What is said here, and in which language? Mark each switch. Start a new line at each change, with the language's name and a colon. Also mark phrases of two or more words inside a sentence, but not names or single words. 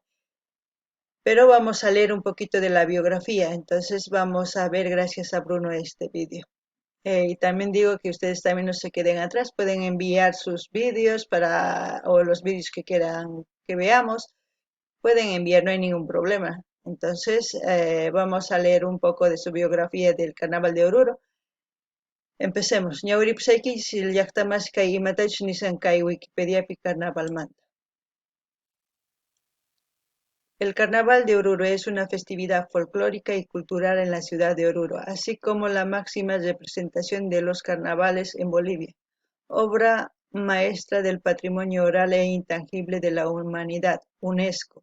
Spanish: Pero vamos a leer un poquito de la biografía, entonces vamos a ver gracias a Bruno este vídeo. Y también digo que ustedes también no se queden atrás, pueden enviar sus vídeos o los vídeos que quieran que veamos pueden enviar, no hay ningún problema. Entonces, vamos a leer un poco de su biografía del Carnaval de Oruro. Empecemos.
Quechua: Ñawiripusayki llaqtamas kay imatachus nisan kay Wikipediapi Carnavalmanta.
Spanish: El Carnaval de Oruro es una festividad folclórica y cultural en la ciudad de Oruro, así como la máxima representación de los carnavales en Bolivia, obra maestra del patrimonio oral e intangible de la humanidad, UNESCO.